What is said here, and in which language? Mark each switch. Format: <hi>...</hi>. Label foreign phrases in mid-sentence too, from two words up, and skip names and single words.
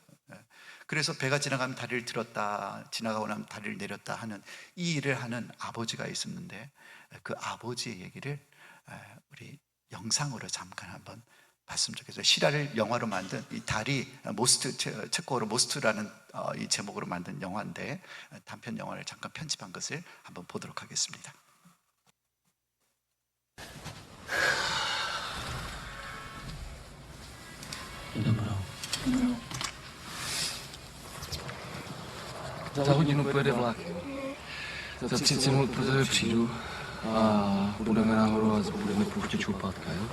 <ko>그래서 배가 지나가면 다리를 들었다, 지나가고 나면 다리를 내렸다 하는 이 일을 하는 아버지가 있었는데 그 아버지의 얘기를 우리 영상으로 잠깐 한번 봤으면 좋겠어요. 실화를 영화로 만든 이 다리 모스트, 체코어로 모스트라는 이 제목으로 만든 영화인데 단편 영화를 잠깐 편집한 것을 한번 보도록 하겠습니다.</ko> <cs>Dobro. Za hodinu pojede vlak. Za 30 minut pro tebe přijdu a budeme nahoru a budeme pouštět čoupátka, jo?</cs>